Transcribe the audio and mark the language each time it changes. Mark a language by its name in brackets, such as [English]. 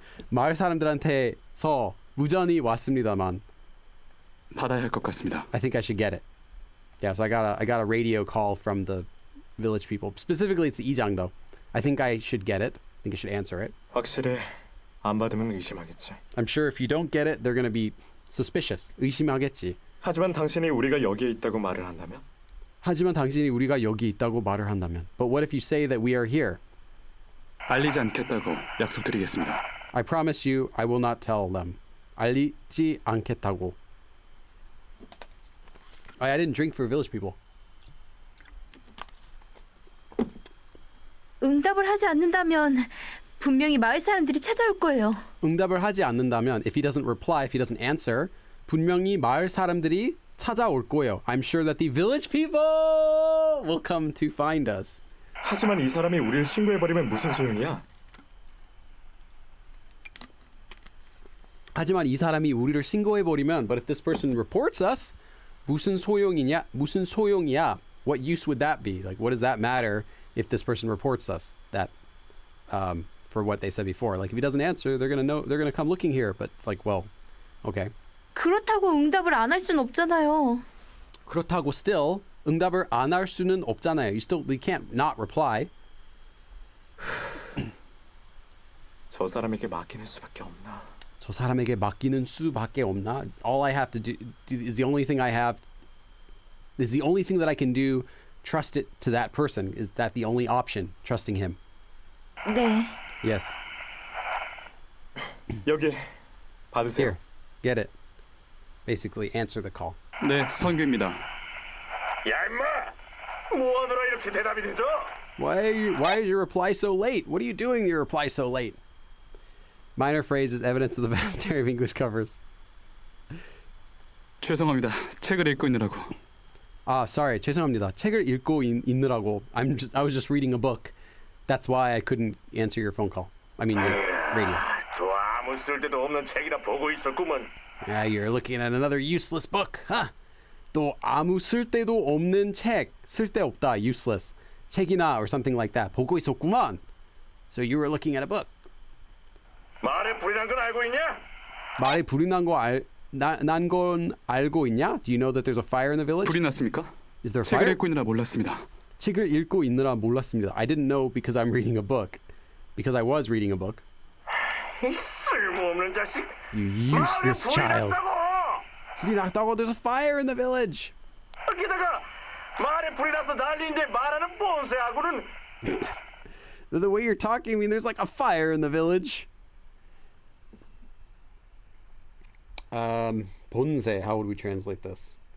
[Korean] 마을 사람들한테서 무전이 왔습니다만. 받아야 할 것 같습니다. [English] I think I should get it. Yeah, so I got a radio call from the village people. Specifically, it's the Ijang though. I think I should get it. I think I should answer it. [Korean] 확실히 안 받으면 의심하겠지. [English] I'm sure if you don't get it, they're gonna be suspicious. [Korean] 의심하겠지. 하지만 당신이 우리가 여기에 있다고 말을 한다면? 하지만 당신이 우리가 여기 있다고 말을 한다면. [English] But what if you say that we are here? [Korean] 알리지 않겠다고 약속드리겠습니다. [English] I promise you, I will not tell them. [Korean] 알리지 않겠다고. [English] I didn't drink for village people. [Korean] 응답을 하지 않는다면 분명히 마을 사람들이 찾아올 거예요. 응답을 하지 않는다면, [English] if he doesn't reply, if he doesn't answer, [Korean] 분명히 마을 사람들이 찾아올 거예요. [English] I'm sure that the village people will come to find us. [Korean] 하지만 이 사람이 우리를 신고해버리면 무슨 소용이야? 하지만 이 사람이 우리를 신고해버리면, [English] but if this person reports us, [Korean] 무슨 소용이냐? 무슨 소용이야? [English] What use would that be? Like, what does that matter if this person reports us? That, for what they said before. Like, if he doesn't answer, they're gonna come looking here. But it's like, well, okay. [Korean] 그렇다고 응답을 안 할 순 없잖아요. 그렇다고 still 응답을 안 할 수는 없잖아요. [English] You can't not reply. [Korean] 저 사람에게 맡기는 수밖에 없나? 저 사람에게 맡기는 수밖에 없나? [English] It's all I have to do is the only thing I have. Is the only thing that I can do. Trust it to that person. Is that the only option? Trusting him. [Korean] 네. [English] Yes. [Korean] 여기 받으세요. [English] Here. Get it. Basically, answer the call. [Korean] 네, 선규입니다. 야 임마! 뭐하느라 이렇게 대답이 되죠? [English] Why is your reply so late? What are you doing? Your reply so late. Minor phrase is evidence of the vast area of English covers. [Korean] 죄송합니다. 책을 읽고 있느라고. [English] Sorry. [Korean] 죄송합니다. 책을 읽고 있느라고. [English] I was just reading a book. That's why I couldn't answer your phone call. I mean, your radio. [Korean] 또 아무 쓸데도 없는 책이나 보고 있었구먼. [English] You're looking at another useless book, huh? [Korean] 또 아무 쓸데도 없는 책. [English] 쓸데없다, useless. 책이나 or something like that. [Korean] 보고 있었구만. [English] So you were looking at a book. [Korean] 말에 불이 난 건 알고 있냐? 말에 불이 난 건 알고 있냐? [English] Do you know that there's a fire in the village? [Korean] 불이 났습니까? [English] Is there a [Korean] 책을 [English] fire? [Korean] 읽고 있느라 몰랐습니다. 책을 읽고 있느라 몰랐습니다. [English] I didn't know because I'm reading a book. Because I was reading a book. [Korean] 이 쓸모없는 자식. [English] You [Korean] 말에 [English] useless [Korean] 불이 [English] child. [Korean] 났다고. 불이 났다고. [English] There's a fire in the village. [Korean] 게다가 말에 불이 나서 난리인데 말하는 본세하고는 [English] The way you're talking, I mean, there's like a fire in the village. 본세, how would we translate this?